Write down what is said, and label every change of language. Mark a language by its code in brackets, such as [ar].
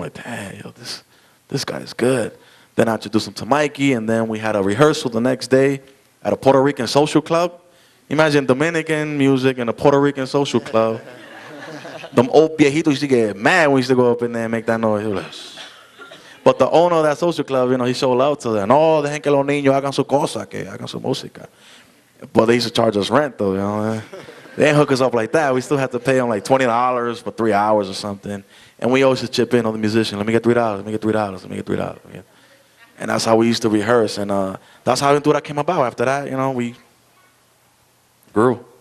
[en] Like, damn, this guy is good. Then I introduced him to Mikey, and then we had a rehearsal the next day at a Puerto Rican social club. Imagine Dominican music in a Puerto Rican social club. Them old viejitos used to get mad when we used to go up in there and make that noise. But the owner of that social club, he showed love to them. [es] No, dejen que los niños hagan su cosa, que hagan su música. [en] But they used to charge us rent, though, They didn't hook us up like that. We still had to pay them like $20 for 3 hours or something. And we always just chip in on the musician. Let me get $3, let me get $3, let me get $3. And that's how we used to rehearse. And that's how Aventura came about. After that, we grew.